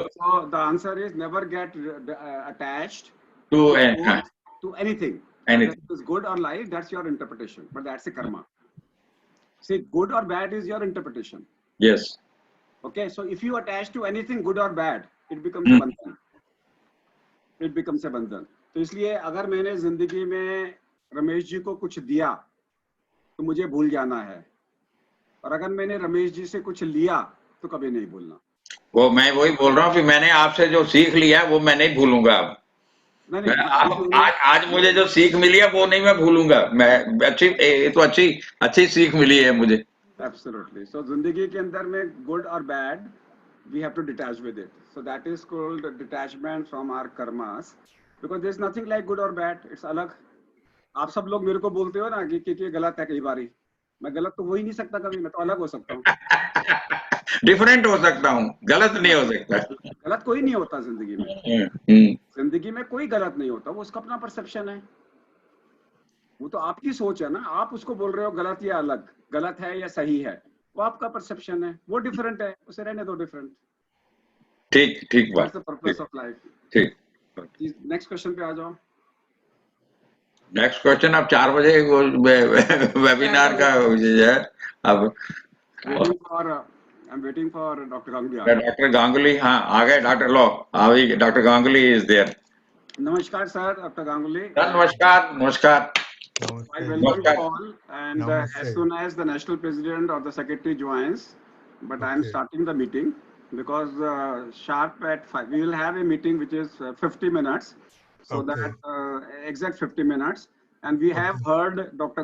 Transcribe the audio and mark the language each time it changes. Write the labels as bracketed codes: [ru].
[en] So the answer is never get attached to to both, to anything, whether anything. it is good or light. That's your interpretation, but that's a karma. See, good or bad is your interpretation. Yes. Okay, so if you attach to anything good or bad, it becomes a bandhan. It becomes a bandhan. [hi] तो इसलिए अगर मैंने जिंदगी में रमेश जी को कुछ दिया तो मुझे भूल जाना है, और अगर मैंने रमेश जी से कुछ लिया तो कभी नहीं भूलना। वो मैं वही बोल रहा हूँ कि मैंने आपसे जो सीख लिया वो मैं नहीं भूलूंगा अब। नहीं मैं नहीं, अभी अब मैंने आज मुझे जो सीख मिली है वो नहीं मैं भूलूंगा। मैं अच्छी, ये तो अच्छी अच्छी सीख मिली है मुझे। [en] Absolutely. So [hi] जिंदगी के अंदर में [en] good or bad, we have to detach with it. So that is called detachment from our karmas, because there is nothing like good or bad. It's अलग। [hi] आप सब लोग मेरे को बोलते हो ना कि ये गलत है, कई बारी मैं गलत तो हो ही नहीं सकता, कभी मैं तो अलग हो सकता हूँ। डिफरेंट हो सकता हूँ, गलत नहीं हो सकता। गलत कोई नहीं होता जिंदगी में। हम्म। जिंदगी में कोई गलत नहीं होता, वो उसका अपना परसेप्शन है, वो तो आपकी सोच है ना। आप उसको बोल रहे हो गलत या अलग, गलत है या सही है, वो आपका परसेप्शन है, वो डिफरेंट है, उसे रहने दो डिफरेंट। ठीक ठीक बात। [en] That's the purpose of life. [hi] ठीक। नेक्स्ट क्वेश्चन पे आ जाओ। नेक्स्ट क्वेश्चन अब 4 बजे वो वेबिनार का है अब। [en] Waiting for, I am waiting for doctor Ganguly आ गए। [hi] डॉक्टर गांगुली, हाँ आ गए। डॉक्टर लो अभी डॉक्टर गांगुली इज देयर। नमस्कार सर, डॉक्टर गांगुली। नमस्कार नमस्कार। [en] I welcome you [hi] नमस्कार। [en] all, and as soon as the national president or the secretary joins, but I am starting the meeting because sharp at 5 we will have a meeting which is 50 minutes, so that exact 50 minutes, and we have heard Dr.